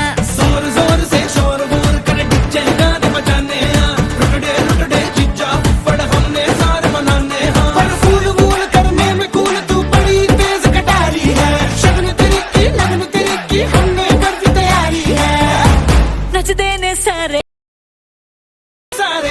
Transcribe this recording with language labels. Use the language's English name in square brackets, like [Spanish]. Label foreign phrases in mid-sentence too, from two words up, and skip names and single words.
[Hindi] जोर जोर से शोर वोर कर डीजे गाने बजाने हैं रुकड़े रुकड़े चिच्चा फुफड़ हमने सारे मनाने हैं पर फूल फूल करने में कूल तू बड़ी तेज कटारी है शगन तेरी की लगन तेरी की हमने कर दी तैयारी है [Punjabi] नचते ने सारे सारे